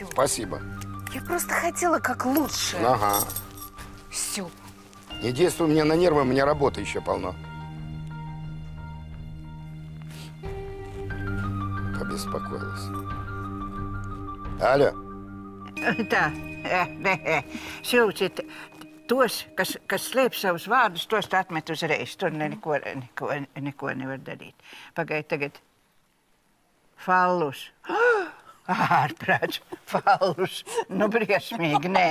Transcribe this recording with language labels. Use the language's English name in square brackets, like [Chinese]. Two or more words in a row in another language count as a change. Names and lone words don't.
[Russian] Спасибо. Я просто хотела как лучше. Ага. Все. Не действуй мне на нервы, у меня работы еще полно. Побеспокоилась. Алло. [Latvian] Tā, Silvucī, tos, kas slēp savus vārdus, tos tu atmet uzreiz. Tur neko nevar darīt. Pagaid tagad. Fallus. Ārprāts. Fallus. Nu, briesmīgi, nē.